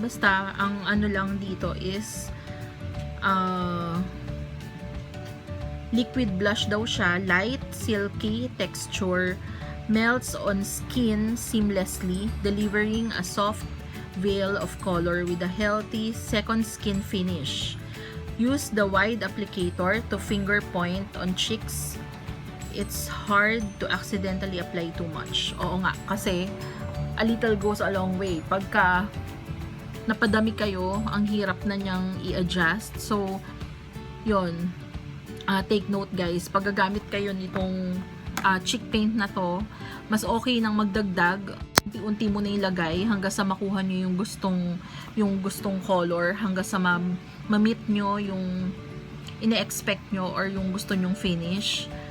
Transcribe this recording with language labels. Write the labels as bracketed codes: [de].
[tl] Basta, ang lang dito is liquid blush daw siya. [en] Light, silky texture. Melts on skin seamlessly, delivering a soft veil of color with a healthy second skin finish. Use the wide applicator to finger point on cheeks. It's hard to accidentally apply too much. [tl] Oo nga, kasi [en] a little goes a long way. [tl] Pagka napadami kayo, ang hirap na niyang i-adjust. So, yun. [en] Take note guys, [tl] pag gagamit kayo nitong cheek paint na to, mas okay nang magdagdag. Unti-unti mo na ilagay hanggang sa makuha nyo yung gustong color, hanggang sa ma-meet nyo yung ine-expect nyo or yung gusto nyong finish.